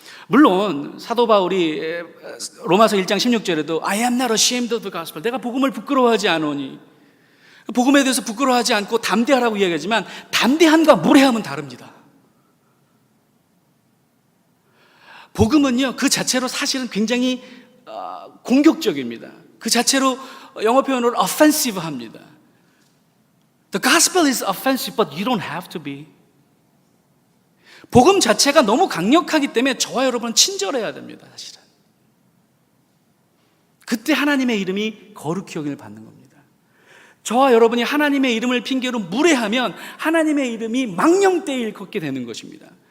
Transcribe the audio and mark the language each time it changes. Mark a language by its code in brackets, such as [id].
[ko] 물론 사도 바울이 로마서 1장 16절에도 [en] I am not ashamed of the gospel, [ko] 내가 복음을 부끄러워하지 않으니, 복음에 대해서 부끄러워하지 않고 담대하라고 이야기하지만 담대함과 무례함은 다릅니다. 복음은요, 그 자체로 사실은 굉장히 공격적입니다. 그 자체로 영어 표현으로 offensive 합니다. [en] The gospel is offensive, but you don't have to be. [ko] 복음 자체가 너무 강력하기 때문에 저와 여러분은 친절해야 됩니다. 사실은 그때 하나님의 이름이 거룩히 여김을 받는 겁니다. 저와 여러분이 하나님의 이름을 핑계로 무례하면 하나님의 이름이 망령되이 일컫게 되는 것입니다.